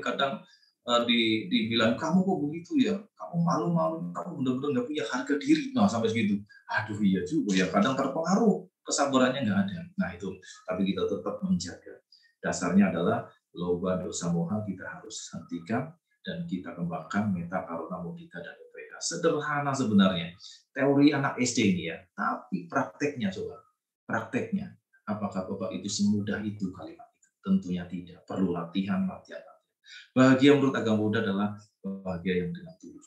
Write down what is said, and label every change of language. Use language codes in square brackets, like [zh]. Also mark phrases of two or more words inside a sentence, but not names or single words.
[id] Kadang dibilang, kamu kok begitu ya? Kamu malu-malu, kamu benar-benar nggak punya harga diri. Nah, sampai segitu. Aduh, iya juga ya. Kadang terpengaruh, kesabarannya nggak ada. Nah, itu. Tapi kita tetap menjaga. Dasarnya adalah loba, dosa, moha kita harus hentikan, dan kita kembangkan metta, karuna, mudita, dan upekkha Sederhana sebenarnya. Teori anak SD ini ya, tapi prakteknya coba. Prakteknya. Apakah Bapak itu semudah itu kalimat itu? Tentunya tidak. Perlu latihan. Bahagia menurut agama Buddha adalah bahagia yang dengan tulus.